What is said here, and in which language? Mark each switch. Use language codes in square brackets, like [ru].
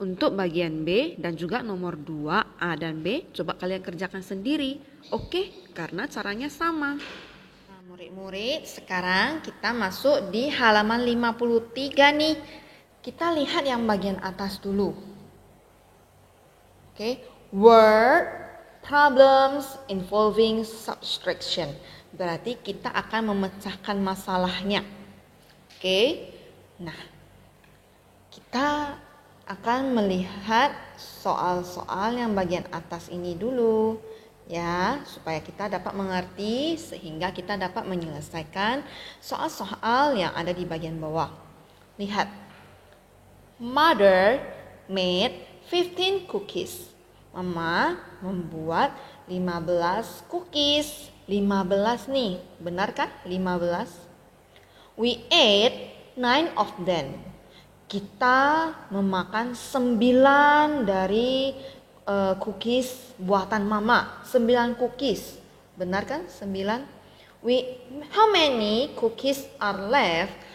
[id] Untuk bagian B dan juga nomor 2, A dan B, coba kalian kerjakan sendiri. Oke, karena caranya sama. Nah, murid-murid, sekarang kita masuk di halaman 53 nih. Kita lihat yang bagian atas dulu. [en] Oke, word problems involving subtraction. [id] Berarti kita akan memecahkan masalahnya. Oke. Nah, kita akan melihat soal-soal yang bagian atas ini dulu ya, supaya kita dapat mengerti sehingga kita dapat menyelesaikan soal-soal yang ada di bagian bawah. Lihat. [en] Mother made 15 cookies. [id] Mama membuat 15 cookies. [en] 15 [id] nih, benar kan? [en] 15. We ate 9 of them. [id] Kita memakan 9 dari cookies buatan mama. 9 cookies. Benar kan? 9. [en] How many cookies are left?